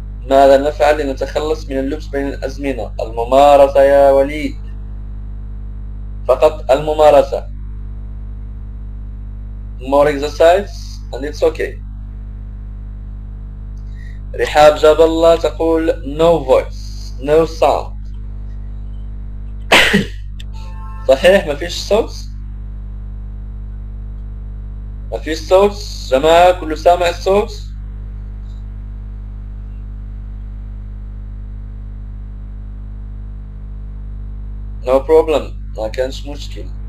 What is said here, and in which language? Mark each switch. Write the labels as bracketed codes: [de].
[ar] ماذا نفعل لنتخلص من اللبس بين الأزمنة؟ الممارسة يا وليد، فقط الممارسة. [en] more exercise and it's okay. [ar] رحاب جاب الله تقول [en] no voice no sound. [ar] صحيح، ما فيش صوت، ما فيش صوت جماعة، كله سامع الصوت؟ [en] no problem، [ar] ما كانش مشكل.